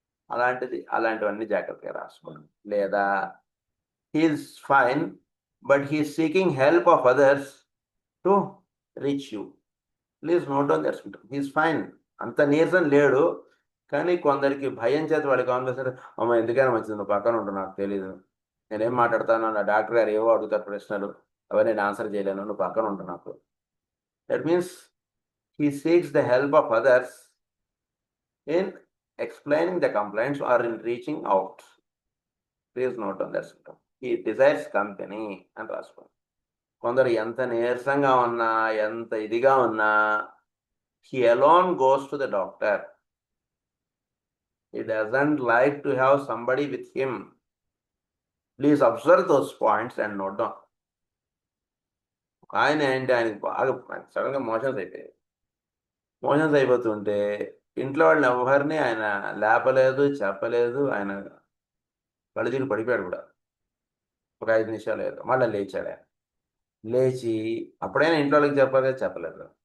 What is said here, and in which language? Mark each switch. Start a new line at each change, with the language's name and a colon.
Telugu: అలాంటివన్నీ జాగ్రత్తగా రాసుకోండి. లేదా
English: He's fine but he's seeking help of others to reach you. Please note down that symptom. He's fine,
Telugu: అంత నీరసం లేడు, కానీ కొందరికి భయం చేత వాడికి కాన్వర్సేషన్, అమ్మ ఎందుకైనా మంచిది నువ్వు పక్కన ఉండు, నాకు తెలీదు, నేనేం మాట్లాడతాను, నా డాక్టర్ గారు ఏవో అడుగుతారు ప్రశ్నలు, అవన్నీ నేను ఆన్సర్ చేయలేను, నువ్వు పక్కన ఉండు నాకు.
English: That means he seeks the help of others in explaining the complaints or in reaching out. Please note on that symptom. He desires company
Telugu: అని రాసుకోండి. కొందరు ఎంత నీరసంగా ఉన్నా, ఎంత ఇదిగా ఉన్నా,
English: he alone goes to the doctor. He doesn't like to have somebody with him. Please observe those points and note down.
Telugu: ఆయన ఏంటి, ఆయనకి బాగా సడన్గా మోషన్స్ అయిపోయాయి. మోషన్స్ అయిపోతుంటే ఇంట్లో వాళ్ళని ఎవరిని ఆయన లేపలేదు, చెప్పలేదు, ఆయన కళ్ళుతిరిగి పడిపోయాడు కూడా. ఒక 5 నిమిషాలు లేదు, మళ్ళీ లేచాడు. ఆయన లేచి అప్పుడైనా ఇంట్లో వాళ్ళకి చెప్పాలి, చెప్పలేదు.